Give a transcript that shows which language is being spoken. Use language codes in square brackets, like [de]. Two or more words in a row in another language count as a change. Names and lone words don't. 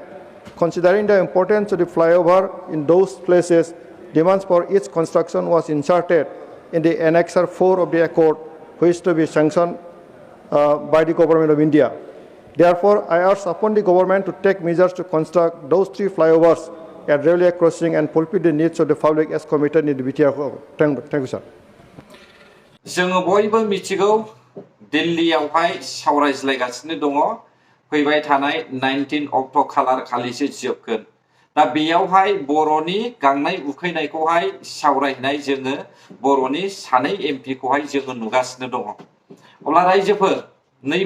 [en] Considering the importance of the flyover in those places, demands for its construction was inserted in the Annexure 4 of the Accord, which is to be sanctioned by the Government of India. Therefore, I urge upon the government to take measures to construct those three flyovers at railway crossing and fulfill the needs of the public as committed in the BTR. Thank you, sir. [brx] जोङो बयबो मिथिगौ दिल्लीयावहाय सावरायज्लायगासिनो दङ फैबाय थानाय 19 अक्ट' खालार खालिसो जोबगोन दा बेयावहाय बर'नि गांनाय उखैनायखौहाय सावरायनाय जोङो बर'नि सानै एमपिखौहाय जोङो नुगासिनो दङ अब्ला रायजोफोर नैबे